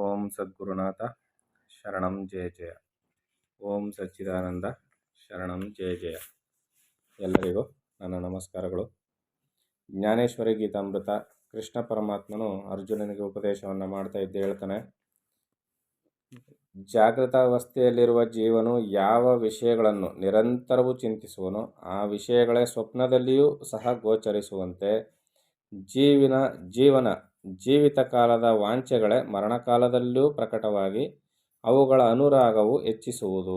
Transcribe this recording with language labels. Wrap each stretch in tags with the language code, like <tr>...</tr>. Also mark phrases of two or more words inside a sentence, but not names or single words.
<sa>ಸದ್ಗುರುನಾಥ ಶರಣಂ ಜಯ ಜಯ. ಓಂ ಸಚ್ಚಿದಾನಂದ ಶರಣಂ ಜಯ ಜಯ.</sa> <kn>ಎಲ್ಲರಿಗೂ ನನ್ನ ನಮಸ್ಕಾರಗಳು. ಜ್ಞಾನೇಶ್ವರಿ ಗೀತಾಮೃತ ಕೃಷ್ಣ ಪರಮಾತ್ಮನು ಅರ್ಜುನನಿಗೆ ಉಪದೇಶವನ್ನು ಮಾಡ್ತಾ ಇದ್ದು ಹೇಳ್ತಾನೆ, ಜಾಗೃತ ಅವಸ್ಥೆಯಲ್ಲಿರುವ ಜೀವನು ಯಾವ ವಿಷಯಗಳನ್ನು ನಿರಂತರವೂ ಚಿಂತಿಸುವನೋ ಆ ವಿಷಯಗಳೇ ಸ್ವಪ್ನದಲ್ಲಿಯೂ ಸಹ ಗೋಚರಿಸುವಂತೆ ಜೀವಿತ ಕಾಲದ ವಾಂಛೆಗಳೇ ಮರಣಕಾಲದಲ್ಲೂ ಪ್ರಕಟವಾಗಿ ಅವುಗಳ ಅನುರಾಗವು ಹೆಚ್ಚಿಸುವುದು.</kn>